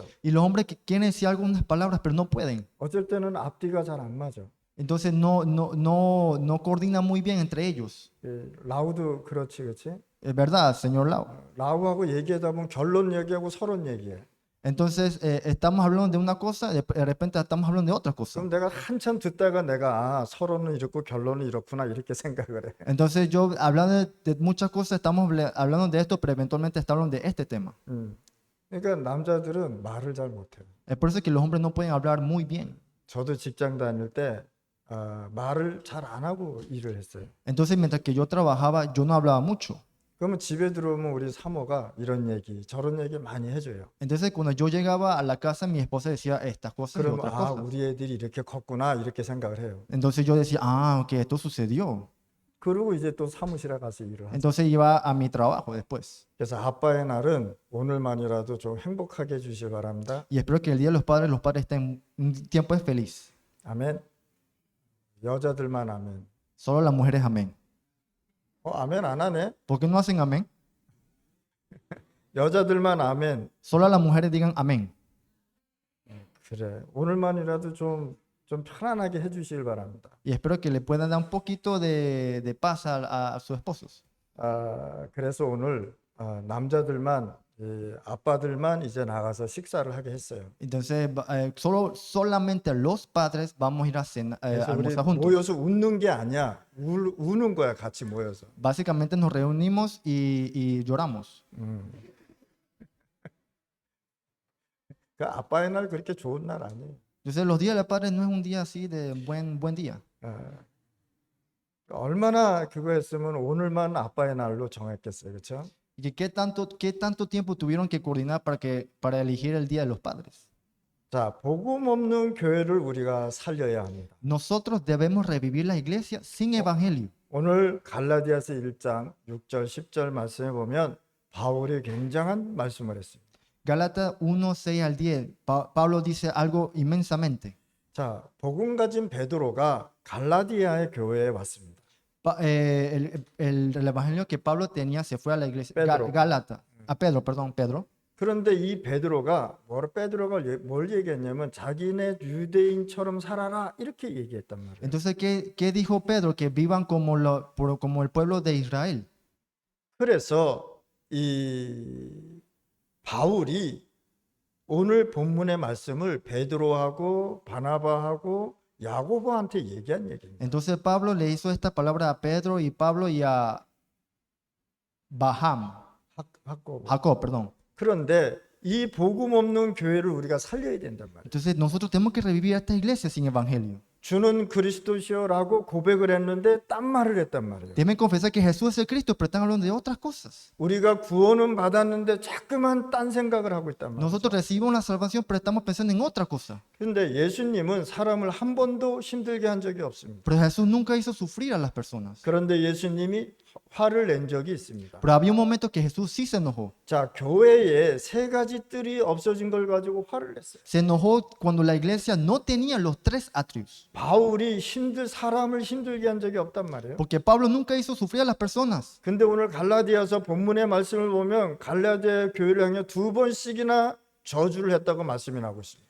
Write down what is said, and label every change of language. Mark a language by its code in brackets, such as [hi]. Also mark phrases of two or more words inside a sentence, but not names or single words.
[es] Y los hombres que quieren decir algunas palabras, pero no pueden. [ko] 어쩔 때는 앞뒤가 잘 안 맞아. [es] Entonces no coordinan muy bien entre ellos. [ko] 라우도 그렇지? [es] Es verdad, señor Lau. [ko] 라우하고 얘기하다 보면 결론 얘기하고 서론 얘기해. [es] Entonces estamos hablando de una cosa, de repente estamos hablando de otra cosa. [ko] 그럼 내가 한참 듣다가 내가 서론은 이렇고 결론은 이렇구나 이렇게 생각을 해. [es] Entonces yo hablando de muchas cosas, estamos hablando de esto, pero eventualmente estamos hablando de este tema. [ko] 그러니까 남자들은 말을 잘 못해요. [es] Es por eso que los hombres no pueden hablar muy bien. [ko] 저도 직장 다닐 때 말을 잘 안 하고 일을 했어요. [es] Entonces mientras que yo trabajaba, yo no hablaba mucho. [ko] 그러면 집에 들어오면 우리 사모가 이런 얘기 저런 얘기 많이 해줘요. [es] Entonces, cuando yo llegaba a la casa, mi esposa decía estas cosas y [ko] 그러면 [es] otras [ko] 아, [es] cosas. [ko] 우리 애들이 이렇게 컸구나 이렇게 생각을 해요. [es] Entonces yo decía, ah, ok, esto sucedió. [ko] 그리고 이제 또 사무실에 가서 일을 하죠. [es] Entonces iba a mi trabajo después. [ko] 그래서 아빠의 날은 오늘만이라도 좀 행복하게 해주시기 바랍니다. [es] Y espero que el Día de los padres estén un tiempo feliz. [ko] 아멘. 여자들만 아멘. [es] Solo las mujeres amén. [ko] 아멘 안 하네. [es] ¿Por qué no hacen amén? [ko] 여자들만 아멘. [es] Solo las mujeres digan amén. [ko] 그래. 오늘만이라도 좀 편안하게 해주시길 바랍니다. [es] Y espero que le puedan dar un poquito de paz a sus esposos. [ko] 그래서 오늘 남자들만 아빠들만 이제 나가서 식사를 하게 했어요. [es] Entonces, solamente los padres vamos a ir a cenar, [ko] 그래서 우리 [es] almorzar juntos. [ko] 모여서 웃는 게 아니야. 우는 거야 같이 모여서. [es] Básicamente nos reunimos y lloramos. [ko] 그 아빠의 날 그렇게 좋은 날 아니에요. [es] Entonces, los días de los padres no es un día así de buen día. [ko] 얼마나 그거 했으면 오늘만 아빠의 날로 정했겠어요, 그렇죠? [es] ¿Y qué tanto tiempo tuvieron que coordinar para elegir el Día de los Padres? [ko] 자, 복음 없는 교회를 우리가 살려야 합니다. [es] Nosotros debemos revivir la iglesia sin evangelio. [ko] 오늘 갈라디아서 1장 6절 10절 말씀에 보면 바울이 굉장한 말씀을 했습니다. [es] Gálatas 1, 6 al 10, Pablo dice algo inmensamente. [ko] 자, 복음 가진 베드로가 갈라디아의 교회에 왔습니다. [es] El evangelio que Pablo tenía se fue a la iglesia Pedro. Gálatas, a Pedro, perdón, Pedro. [ko] 그런데 이 베드로가 뭘 얘기했냐면 자기네 유대인처럼 살아라 이렇게 얘기했단 말이에요. [es] Entonces, ¿qué dijo Pedro? Que vivan como el pueblo de Israel. [ko] 그래서 이 바울이 오늘 본문의 말씀을 베드로하고 바나바하고 야고보한테 얘기한 얘기입니다. [es] Entonces Pablo le hizo esta palabra a Pedro y Pablo y a Jacob, perdón. [ko] 그런데 이 복음 없는 교회를 우리가 살려야 된단 말이에요. [es] Entonces nosotros tenemos que revivir esta iglesia sin evangelio. [ko] 주는 그리스도시요라고 고백을 했는데 딴 말을 했단 말이에요. [es] Deben confesar que Jesús es el Cristo, pero están hablando de otras cosas. [ko] 우리가 구원은 받았는데 자꾸만 딴 생각을 하고 있단 말이에요. [es] Nosotros recibimos la salvación, pero estamos pensando en otra cosa. [ko] 그런데 예수님은 사람을 한 번도 힘들게 한 적이 없습니다. [es] Pero Jesús nunca hizo sufrir a las personas. [ko] 그런데 예수님이 화를 낸 적이 있습니다. [es] Pero había un momento que Jesús sí se enojó. [ko] 자, 교회에 세 가지 뜰이 없어진 걸 가지고 화를 냈어요. [es] Se enojó cuando la iglesia no tenía los tres atrios. [ko] 바울이 사람을 힘들게 한 적이 없단 말이에요. [es] Porque Pablo nunca hizo sufrir a las personas. [ko] 근데 오늘 갈라디아서 본문의 말씀을 보면 갈라디아 교회를 향해 2번씩이나 저주를 했다고 말씀이 나오고 있습니다.